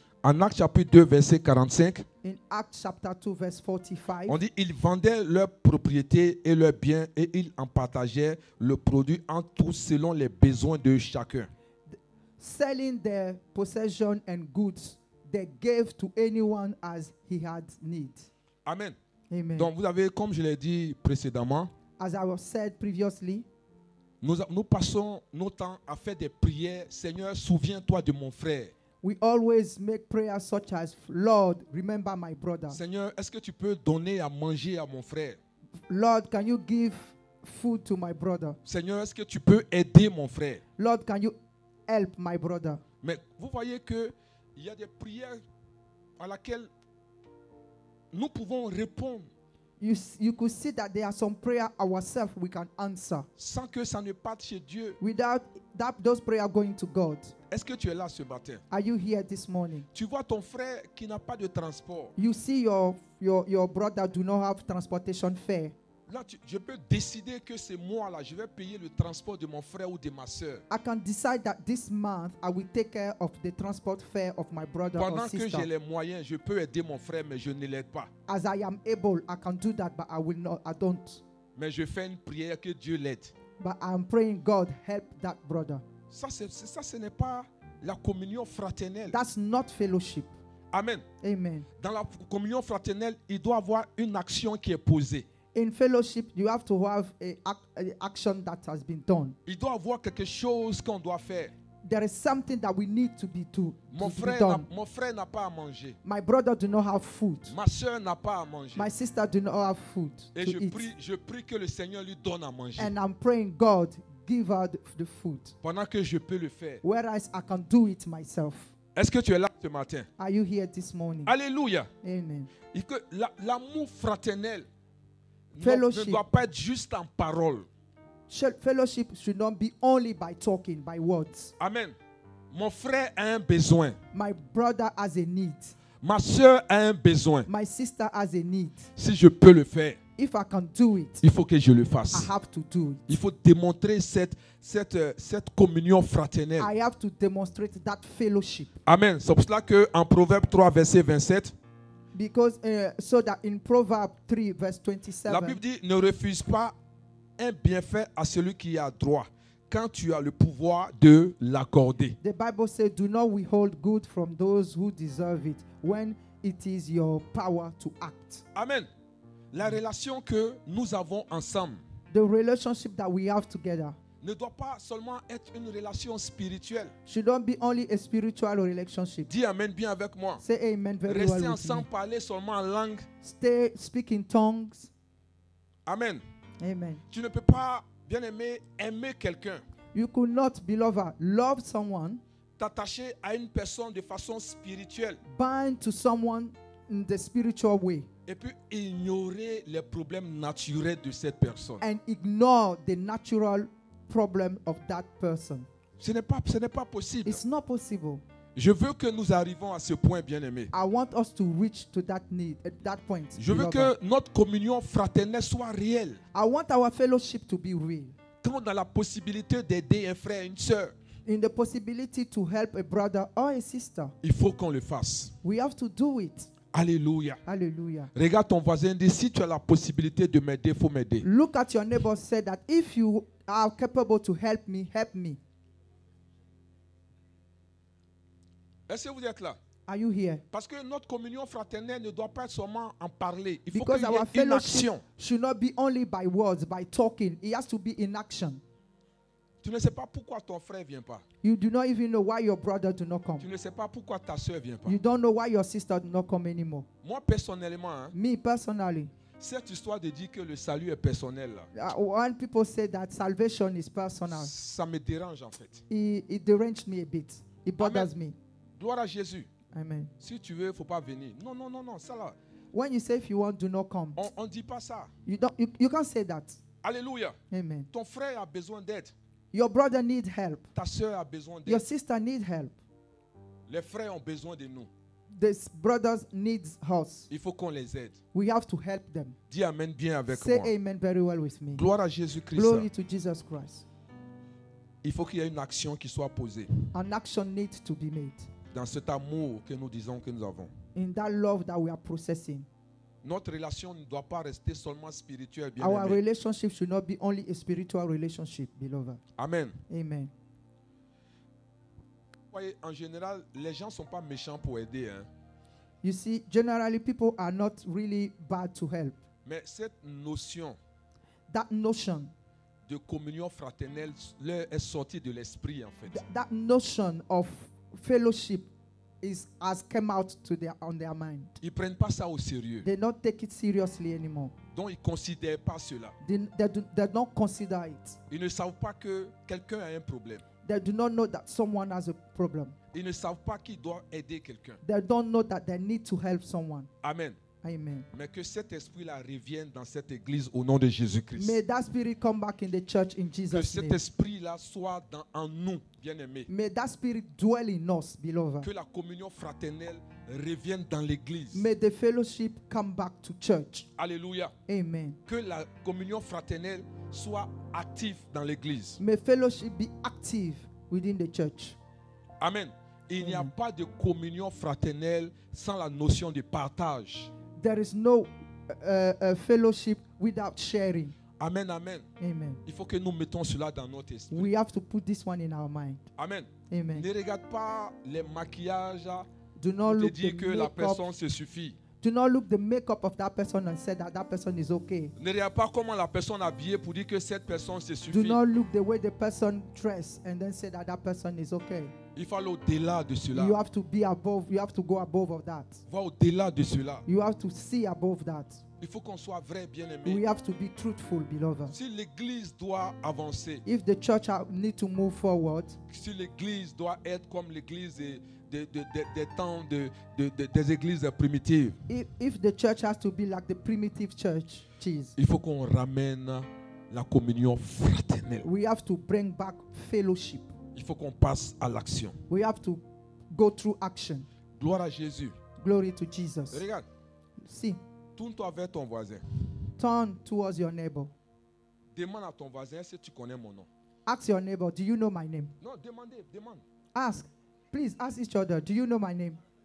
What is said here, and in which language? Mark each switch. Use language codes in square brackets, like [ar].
[fr] En Actes chapitre 2, verset 45, [en] In Acts chapter 2, verse 45, [fr] on dit ils vendaient leurs propriétés et leurs biens et ils en partageaient le produit en tous selon les besoins de chacun. [en] selling their possession and goods, they gave to anyone as he had need. [fr] Amen. [en] Amen. [fr] Donc vous avez, comme je l'ai dit précédemment, [en] As I was said previously, [fr] nous passons nos temps à faire des prières. Seigneur, souviens-toi de mon frère. [en] we always make prayers such as, Lord, remember my brother. [fr] Seigneur, est-ce que tu peux donner à manger à mon frère? [en] Lord, can you give food to my brother? [fr] Seigneur, est-ce que tu peux aider mon frère? [en] Lord, can you help my brother? [fr] Mais vous voyez qu'il y a des prières à laquelle nous pouvons répondre [en] You could see that there are some prayer ourselves we can answer [fr] sans que ça ne parte chez Dieu. [en] without those prayers going to God. [fr] Est-ce que tu es là ce matin? [en] Are you here this morning? [fr] Tu vois ton frère qui n'a pas de transport. [en] You see your brother do not have transportation fare. [fr] Là, je peux décider que c'est moi là, je vais payer le transport de mon frère ou de ma soeur. [en] I can decide that this month I will take care of the transport fare of my brother or [fr] Pendant que j'ai [en] sister. [fr] les moyens, je peux aider mon frère, mais je ne l'aide pas. [en] As I am able, I can do that, but I don't. [fr] Mais je fais une prière que Dieu l'aide. [en] But I'm praying, God, help that brother. [fr] Ça, ce n'est pas la communion fraternelle. [en] That's not fellowship. [fr] Amen. [en] Amen. [fr] Dans la communion fraternelle, il doit y avoir une action qui est posée. [en] In fellowship, you have to have a action that has been done. [fr] Il doit y avoir quelque chose qu'on doit faire. [en] There is something that we need to be [fr] Mon [en] be [fr] frère [en] done. [fr] n'a pas à manger. [en] My brother do not have food. [fr] Ma soeur n'a pas à manger. [en] My sister do not have food [fr] Et [en] to eat. [fr] je prie que le Seigneur lui donne à manger. [en] And I'm praying, God, give her the food. [fr] Pendant que je peux le faire. [en] Whereas I can do it myself. [fr] Est-ce que tu es là ce matin? [en] Are you here this morning? [fr] Alléluia. [en] Amen. [fr] Et que l'amour fraternel ne [en] Fellowship. [fr] doit pas être juste en parole. [en] Fellowship should not be only by talking, by words. [fr] Amen. Mon frère a un besoin. [en] My brother has a need. [fr] Ma soeur a un besoin. [en] My sister has a need. [fr] Si je peux le faire, [en] If I can do it, [fr] il faut que je le [en] I [fr] fasse. [en] have to do it. [fr] Il faut démontrer cette communion fraternelle. [en] I have to demonstrate that fellowship. [fr] Amen. C'est pour cela qu'en Proverbe 3, verset 27, [en] Because so that in Proverbs 3 verse [fr] la [en] 27, [fr] Bible dit, ne refuse pas un bienfait à celui qui a droit, quand tu as le pouvoir de l'accorder. [en] the Bible says, do not withhold good from those who deserve it when it is your power to act. [fr] Amen. La relation que nous avons ensemble [en] The relationship that we have together [fr] ne doit pas seulement être une relation spirituelle. [en] should not be only a spiritual relationship. [fr] Dis Amen bien avec moi. [en] Say amen very [fr] Rester [en] well with me. [fr] ensemble, parler seulement en langue. [en] Stay speaking tongues. [fr] Amen. [en] Amen. [fr] Tu ne peux pas, bien aimer quelqu'un, [en] You could not, beloved, love someone, [fr] t'attacher à une personne de façon spirituelle [en] bind to someone in the spiritual way, [fr] et puis ignorer les problèmes naturels de cette personne. [en] and ignore the natural problem of that person. [fr] Ce n'est pas possible. [en] It's not possible. [fr] Je veux que nous arrivions à ce point, bien aimé. [en] I want us to reach to that need, at that point. [fr] Je veux [en] beloved. [fr] que notre communion fraternelle soit réelle. [en] I want our fellowship to be real. [fr] Quand on a la possibilité d'aider un frère, une sœur, [en] In the possibility to help a brother or a sister, [fr] il faut qu'on le fasse. [en] we have to do it. [fr] Alléluia. [en] Hallelujah. [fr] Regarde ton voisin, dis si tu as la possibilité de m'aider, il faut m'aider. [en] Look at your neighbor, say that if you are capable to help me, help me. [fr] Est-ce que vous êtes là? [en] Are you here? [fr] Parce que notre communion fraternelle ne doit pas être seulement en parler. Il faut [en] Because [fr] qu'il y [en] our [fr] ait une [en] fellowship [fr] action. [en] should not be only by words, by talking. It has to be in action. [fr] Tu ne sais pas pourquoi ton frère ne vient pas. [en] You do not even know why your brother do not come. [fr] Tu ne sais pas pourquoi ta soeur ne vient pas. [en] You don't know why your sister do not come anymore. [fr] Moi, personnellement, hein, [en] Me personally, [fr] cette histoire de dire que le salut est personnel, là, [en] when people say that salvation is personal, [fr] ça me dérange en fait. [en] it deranged me a bit. It bothers me. [fr] Gloire à Jésus. [en] Amen. [fr] Si tu veux, il ne faut pas venir. Non, non, non, non, ça là. [en] When you say if you want, do not come. [fr] On ne dit pas ça. [en] You can't say that. [fr] Alléluia. [en] Amen. [fr] Ton frère a besoin d'aide. [en] Your brother needs help. [fr] Ta soeur a besoin [en] Your [fr] d'aide. [en] sister needs help. [fr] Les frères ont besoin de nous. [en] These brothers needs us. [fr] Il faut qu'on les aide. [en] We have to help them. [fr] Dis Amen bien avec [en] Say [fr] moi. [en] amen very well with me. [fr] Gloire à Jésus-Christ. [en] Glory to Jesus Christ. [fr] Il faut qu'il y ait une action qui soit posée [en] An action needs to be made [fr] dans cet amour que nous disons que nous avons. [en] in that love that we are processing. [fr] Notre relation ne doit pas rester seulement spirituelle, bien [en] Our [fr] aimé. [en] relationship should not be only a spiritual relationship, beloved. [fr] Amen. [en] Amen. [fr] Vous voyez, en général, les gens ne sont pas méchants pour aider. Hein. [en] You see, generally people are not really bad to help. [fr] Mais cette notion [en] That notion, [fr] de communion fraternelle leur est sortie de l'esprit, en fait. [en] that notion of fellowship has come out on their mind. [fr] Ils ne prennent pas ça au sérieux. [en] They don't take it seriously anymore. [fr] Donc, ils ne considèrent pas cela. [en] They don't consider it. [fr] Ils ne savent pas que quelqu'un a un problème. [en] They do not know that someone has a problem. [fr] Ils ne savent pas qu'ils doivent aider quelqu'un. [en] They don't know that they need to help someone. [fr] Amen. [en] Amen. [fr] Mais que cet esprit-là revienne dans cette église au nom de Jésus-Christ. [en] May that spirit come back in the church in [fr] Que [en] Jesus' [fr] cet [en] name. [fr] esprit-là soit en nous, bien-aimés. [en] May that spirit dwell in us, beloved. [fr] Que la communion fraternelle revienne dans l'église. [en] May the fellowship come back to church. [fr] Alléluia. [en] Amen. [fr] Que la communion fraternelle soit active dans l'église. [en] May fellowship be active within the church. [fr] Amen. Il n'y a [en] Amen. [fr] pas de communion fraternelle sans la notion de partage. [en] There is no fellowship without sharing. [fr] Amen, amen. [en] Amen. [fr] Il faut que nous mettons cela dans notre esprit. [en] We have to put this one in our mind. [fr] Amen. [en] Amen. [fr] Ne regarde pas les maquillages [en] Do not [fr] pour te [en] look [fr] dire [en] the [fr] que la [en] makeup. [fr] personne se suffit. [en] Do not look the makeup of that person and say that that person is okay. [fr] Ne regarde pas comment la personne est habillée pour dire que cette personne se [en] Do [fr] suffit. [en] not look the way the person dressed and then say that that person is okay. [fr] Il faut aller au-delà de cela. [en] You have to be above. You have to go above of that. [fr] Va au-delà de cela. [en] You have to see above that. [fr] Il faut qu'on soit vrai, bien-aimé. [en] We have to be truthful, beloved. [fr] Si l'église doit avancer, [en] If the church need to move forward, [fr] si l'église doit être comme l'église des temps des églises primitives, [en] if the church has to be like the primitive church, [fr] il faut qu'on ramène la communion fraternelle. [en] we have to bring back fellowship. [fr] Il faut qu'on passe à l'action. [en] We have to go through action. [fr] Gloire à Jésus. [en] Glory to Jesus. [fr] Regarde, [en] See, [fr] tourne-toi vers ton voisin. [en] turn towards your neighbor. [fr] Demande à ton voisin si tu connais mon nom. [en] Ask your neighbor, do you know my name? [fr] Non, demande. [en] Ask. Please ask each other, do you know my name?